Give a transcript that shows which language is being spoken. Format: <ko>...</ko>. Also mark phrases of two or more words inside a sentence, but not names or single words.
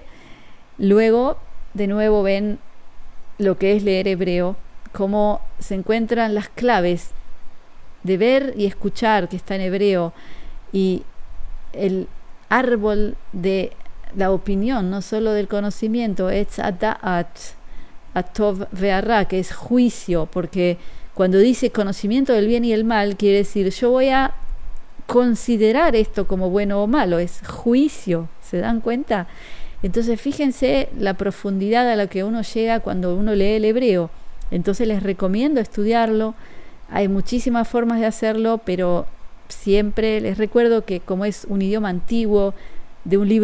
<es>Luego, de nuevo, ven lo que es leer hebreo, cómo se encuentran las claves de ver y escuchar que está en hebreo, y el árbol de la opinión, no solo del conocimiento,</es> <he>עץ הדעת, הטוב והרע,</he> <es>que es juicio, porque cuando dice conocimiento del bien y el mal, quiere decir yo voy a considerar esto como bueno o malo, es juicio, ¿se dan cuenta? Entonces fíjense la profundidad a la que uno llega cuando uno lee el hebreo. Entonces les recomiendo estudiarlo. Hay muchísimas formas de hacerlo, pero siempre les recuerdo que como es un idioma antiguo, de un</es>